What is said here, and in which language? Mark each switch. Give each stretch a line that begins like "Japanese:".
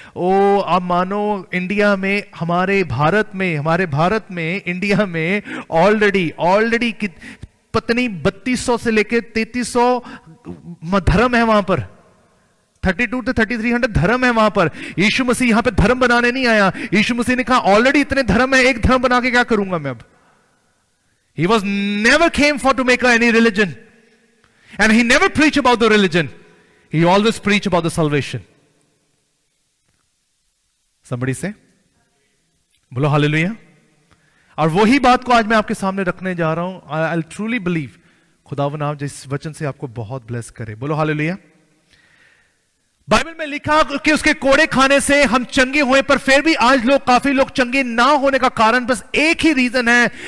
Hindi: ओ आप मानो इंडिया में, हमारे भारत में इंडिया में ऑलरेडी पत्नी 3200 से लेके 3300 धर्म है वहां पर, 32 to 3300 धर्म है वहां पर। यीशु मसीह यहां पे धर्म बनाने नहीं आया, यीशु मसीह ने कहा ऑलरेडी इतने धर्म है, एक धर्म बना के क्या करूंगा मैं अब।
English: He was never came for to make any religion, and he never preached about the religion. He always preached about the salvation. Somebody say,
Hindi: बोलो हालेलुया। और वही बात को आज मैं आपके सामने रखने जा रहा हूं।
English: I'll truly believe
Hindi: खुदावन आप जिस वचन से आपको बहुत ब्लेस करे। बोलो हालेलुया। बाइबल में लिखा कि उसके कोड़े खाने से हम चंगे हुए, पर फिर भी आज काफी लोग चंगे ना होने का कारण बस एक ही रीजन है।